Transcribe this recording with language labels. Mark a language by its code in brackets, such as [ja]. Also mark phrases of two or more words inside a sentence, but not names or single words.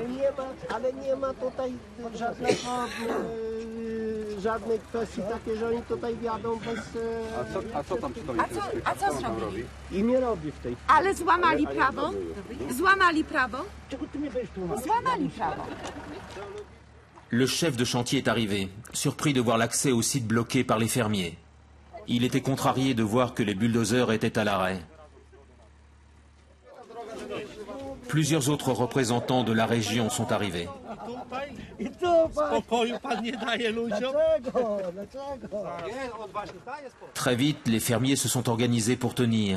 [pl] Ale nie ma tutaj żadnej kwestii takiej, że oni tutaj wjadą bez... A co tam przy tobie? A co zrobili? I nie robi w tej chwili. Ale złamali prawo? Złamali prawo? Złamali prawo. [fr] Le chef de chantier est arrivé, surpris de voir l'accès au site bloqué par les fermiers. Il était contrarié de voir que les bulldozers étaient à l'arrêt. Plusieurs autres représentants de la région sont arrivés. Très vite, les fermiers se sont organisés pour tenir.